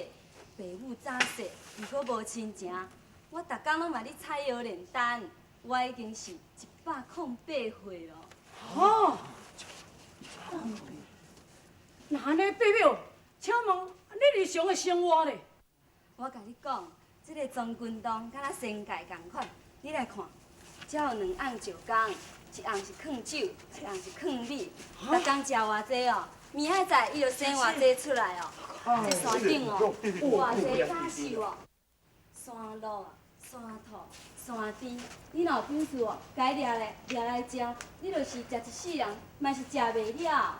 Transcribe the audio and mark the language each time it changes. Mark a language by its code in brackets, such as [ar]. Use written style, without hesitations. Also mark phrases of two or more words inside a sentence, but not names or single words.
[nan] 爸母早逝，如果无亲情，我逐工拢嘛咧采药炼丹，我已经是108岁咯。哦，那安尼，爸母，请问你日常的生活呢？我甲你讲，这个中军洞敢若仙界共款，你来看，遮有2甕石缸，一甕是藏酒，一甕是藏米，逐工食偌济哦，明仔载伊就生偌济出来哦。这山顶哦，有偌济假树哦，山路、山土、山猪，你若有本事哦，该掠来食，你就是食一世人，嘛是食袂了。